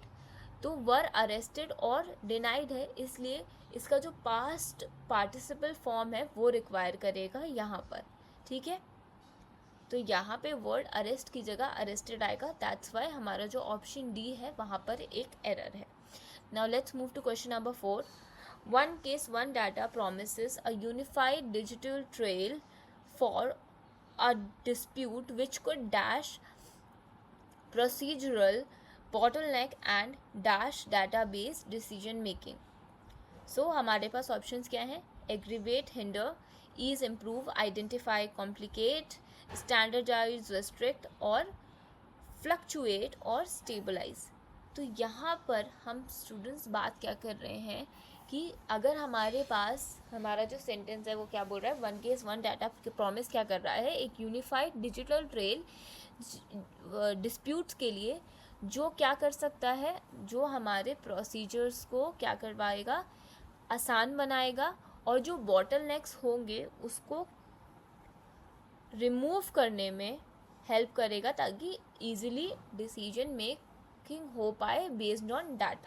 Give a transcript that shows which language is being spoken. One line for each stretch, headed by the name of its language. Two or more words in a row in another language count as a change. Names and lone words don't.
Hindi: तो
English: verb arrested
Hindi: और डिनाइड है, इसलिए इसका जो
English: past participle form
Hindi: है वो रिक्वायर करेगा यहाँ पर। ठीक है, तो यहाँ पे
English: word arrest
Hindi: की जगह अरेस्टेड आएगा,
English: that's why
Hindi: हमारा जो
English: option D
Hindi: है वहाँ पर एक एरर है।
English: now let's move to question number 4. One case, one data promises a unified digital trail for a dispute which could dash procedural bottleneck and dash database decision making.
Hindi: So हमारे पास ऑप्शंस क्या हैं?
English: Aggravate, hinder, ease, improve, identify, complicate, standardize, restrict और fluctuate और stabilize.
Hindi: तो यहाँ पर हम स्टूडेंट्स बात क्या कर रहे हैं कि अगर हमारे पास हमारा जो सेंटेंस है वो क्या बोल रहा है,
English: one case one data promise
Hindi: क्या कर रहा है, एक
English: unified digital trail disputes
Hindi: के लिए जो क्या कर सकता है, जो हमारे प्रोसीजर्स को क्या करवाएगा, आसान बनाएगा और जो बॉटलनेक्स होंगे उसको रिमूव करने में हेल्प करेगा ताकि
English: easily decision making
Hindi: हो पाए
English: based on data.